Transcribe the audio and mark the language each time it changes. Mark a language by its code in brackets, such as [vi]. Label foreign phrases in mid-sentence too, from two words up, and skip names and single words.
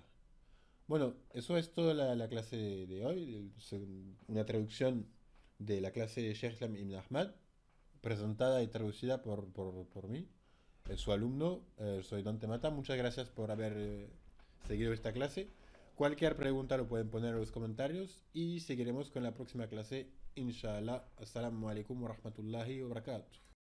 [es] Bueno, eso es toda la clase de hoy, una traducción de la clase de Sheikh Islam Ibn Ahmad, presentada y traducida por mí, su alumno. Soy Dante Mata. Muchas gracias por haber seguido esta clase. Cualquier pregunta lo pueden poner en los comentarios y seguiremos con la próxima clase, inshallah. [ar] السلام عليكم ورحمة الله وبركاته.